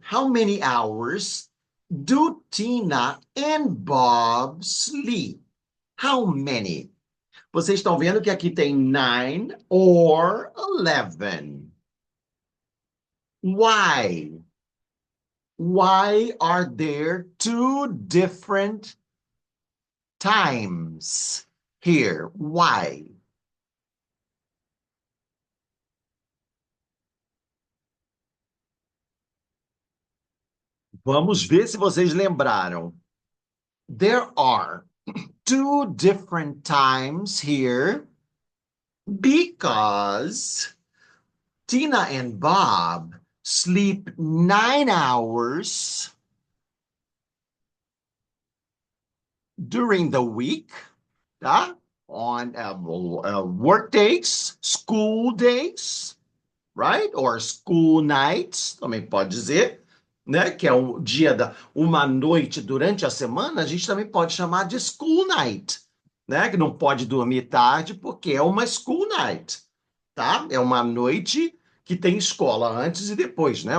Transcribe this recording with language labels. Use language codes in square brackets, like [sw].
[en] How many hours do Tina and Bob sleep? How many? [pt] Vocês estão vendo que aqui tem 9 or 11. [en] Why? Why are there two different times here? Why? [pt] Vamos ver se vocês lembraram. [en] There are two different times here because Tina and Bob sleep 9 hours during the week, on work days, school days, right? Or school nights, [pt] também pode dizer, né? Que é o dia uma noite durante a semana, a gente também pode chamar de school night, né? Que não pode dormir tarde porque é uma school night, tá? É uma noite que tem escola antes e depois, né?